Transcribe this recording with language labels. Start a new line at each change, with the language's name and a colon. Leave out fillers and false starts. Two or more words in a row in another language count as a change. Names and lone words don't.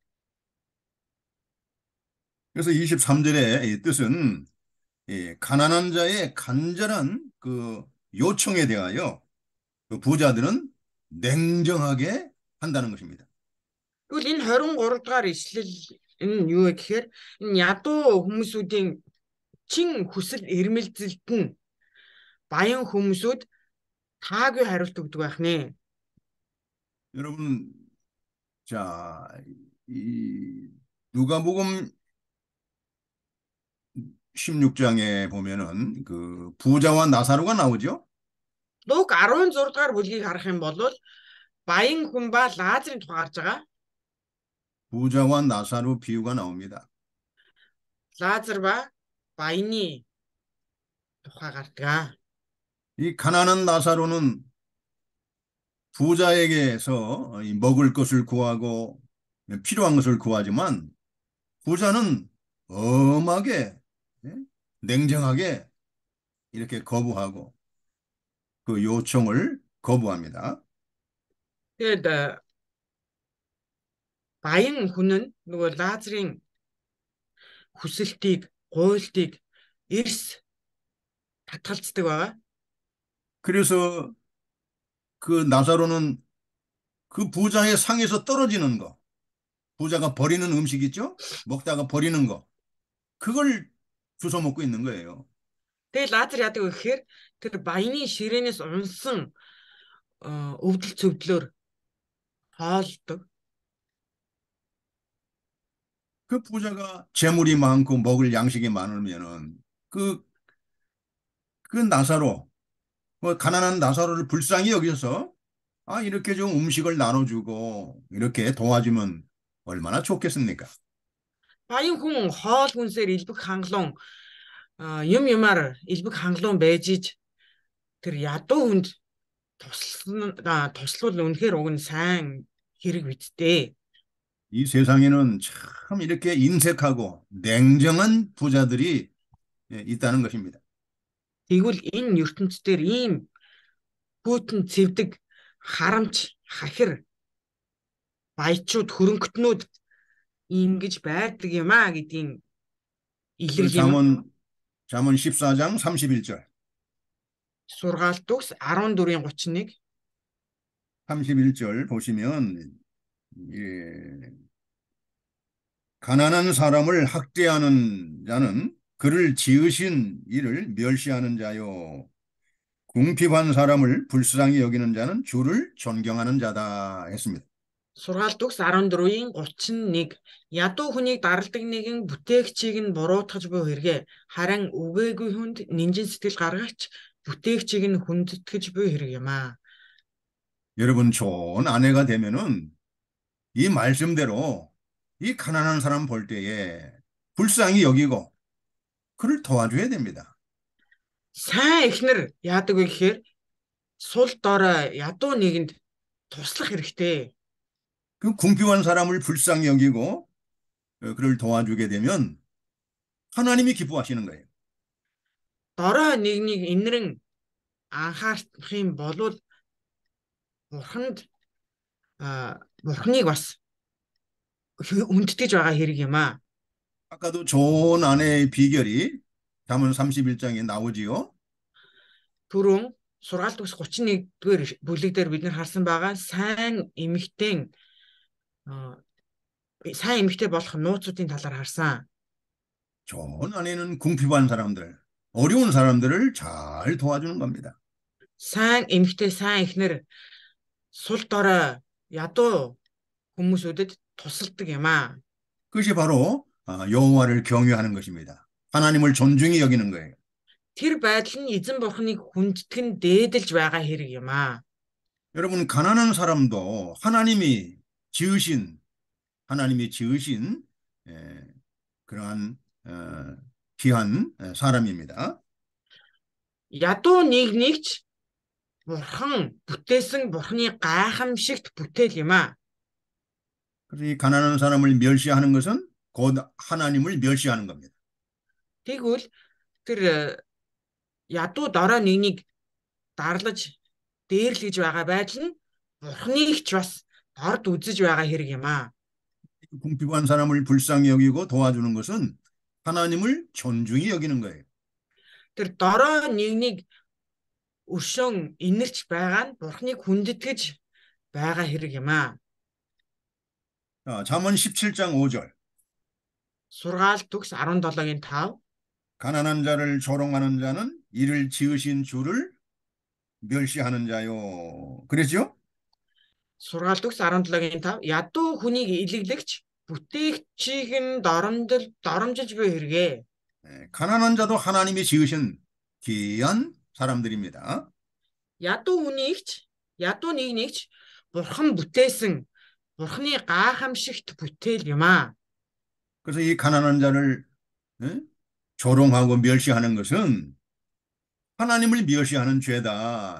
Korean: 그래서 23절의 뜻은 가난한 자의 간절한 그 요청에 대하여 그 부자들은 냉정하게 한다는 것입니다.
Mongolian: Тэгвэл энэ 23 дугаар ишлэл энэ юу вэ гэхээр энэ ядуу хүмүүсүүдийн чин хүсэл эрмэлзэлд нь баян хүмүүсүүд таагүй хариулт өгдөг байх нэ.
Korean: 여러분, 자, 이 누가복음 16장에 보면은 그 부자와 나사로가 나오죠.
Mongolian: Лук 16 дугаар бүлгийг харах юм бол баян хүн ба Лазарын тухай гарч байгаа.
Korean: 부자와 나사로 비유가 나옵니다.
Mongolian: Лазар ба баяны тухай гардаг.
Korean: 이 가난한 나사로는 부자에게서 먹을 것을 구하고 필요한 것을 구하지만 부자는 엄하게 냉정하게 이렇게 거부하고 그 요청을 거부합니다.
Mongolian: Тэгээд баян хүн нь нөгөө Лазарын хүсэлтийг, гуйлтыг эрс татгалздаг байгаа.
Korean: 그래서 그 나사로는 그 부자의 상에서 떨어지는 거, 부자가 버리는 음식 있죠? 먹다가 버리는 거, 그걸 주워 먹고 있는 거예요.
Mongolian: Тэгээ Лазар яадаг вэ гэхээр тэр баяны ширээнээс унсан өвдөл цөвдлөөр хоолдог.
Korean: 그 부자가 재물이 많고 먹을 양식이 많으면은 그 나사로, 가난한 나사로를 불쌍히 여기서 이렇게 좀 음식을 나눠주고 이렇게 도와주면 얼마나 좋겠습니까?
Mongolian: Баян хүн хоол хүнсээр илбэг хангалуун юм юмар илбэг хангалуун байж иж тэр ядуу хүнд туслал үнэхээр уг нь сайн хэрэг бидтэй.
Korean: 이 세상에는 참 이렇게 인색하고 냉정한 부자들이 있다는 것입니다.
Mongolian: Тэгвэл энэ ертөнцийн дээр ийм хүйтэн цэвдэг харамч хахир баячууд хөрөнгөтнүүд ингэж байрдаг юм а гэдгийн
Korean: 그
Mongolian: илэрл юм.
Korean: 잠언 14장 31절.
Mongolian: Сургаалт төгс 14:31.
Korean: 31절 보시면 가난한 사람을 학대하는 자는 그를 지으신 이를 멸시하는 자요. 궁핍한 사람을 불쌍히 여기는 자는 주를 존경하는 자다 했습니다.
Mongolian: Сургаалт төгс 14:31. Ядуу хүнийг даралдаг нэгэн бүтээгчийг нь буруутгаж буй хэрэгэ. Харин үгээгүй хүнд нинжин сэтгэл гаргагч бүтээгчийг нь хүндэтгэж буй хэрэг юм а.
Korean: 여러분 좋은 아내가 되면은 이 말씀대로 이 가난한 사람 볼 때에 불쌍히 여기고 그를 도와줘야 됩니다.
Mongolian: Сайн эхнэр яадаг вэ гэхээр сул дорой ядуу нэгэнд туслах хэрэгтэй.
Korean: 그 궁핍한 사람을 불쌍히 여기고 그를 도와주게 되면 하나님이 기뻐하시는 거예요.
Mongolian: Дорой нэгнийг инэрэн анхаарах юм бол бурхныг бас үндэтгэж байгаа хэрэг юм а.
Korean: 아까도 좋은 아내의 비결이 잠언 31장에 나오지요.
Mongolian: Түрүүн сургаалт төгс 31-р бүлэг дээр бид нар харсан байгаа сайн эмэгтэй болох нууцуудын талаар харсан.
Korean: 좋은 아내는 궁핍한 사람들, 어려운 사람들을 잘 도와주는 겁니다.
Mongolian: Сайн эмэгтэй, сайн эхнэр сул дорой ядуу хүмүүсүүдэд тусалдаг юм а.
Korean: 그것이 바로 여호와를 경외하는 것입니다. 하나님을 존중히 여기는 거예요.
Mongolian: Тэр байдал нь эзэн бурхныг хүндтгэн дээдэлж байгаа хэрэг юм а.
Korean: 여러분 가난한 사람도 하나님이 지으신 그러한 귀한 사람입니다.
Mongolian: Ядуу нэгч бурхан бүтээсэн бурхны гайхамшигт бүтээл юм а.
Korean: 그래서 이 가난한 사람을 멸시하는 것은 곧 하나님을 멸시하는 겁니다.
Mongolian: Тэгвэл тэр ядуу дорой нэгнийг дарлаж дээрлэж байгаа байдал нь бурхныг ч бас дорд үзэж байгаа хэрэг юм а.
Korean: 궁핍한 사람을 불쌍히 여기고 도와주는 것은 하나님을 존중히 여기는 거예요.
Mongolian: Тэр дорой нэгнийг өршөөн инэрч байгаа нь бурхныг хүндэтгэж байгаа хэрэг юм а.
Korean: 잠언 17장 5절.
Mongolian: Сургаалт төгс 17:5.
Korean: 가난한 자를 조롱하는 자는 이를 지으신 주를 멸시하는 자요. 그랬죠?
Mongolian: Сургаалт төгс 17:5. Ядуу хүнийг илэглэгч бүтээгчийг нь доромжилж буй хэрэгэ.
Korean: 가난한 자도 하나님이 지으신 귀한 사람들입니다.
Mongolian: Ядуу нэгч бурхан бүтээсэн бурхны гайхамшигт бүтээл юм а.
Korean: 그래서 이 가난한 자를 조롱하고 멸시하는 것은 하나님을 멸시하는 죄다.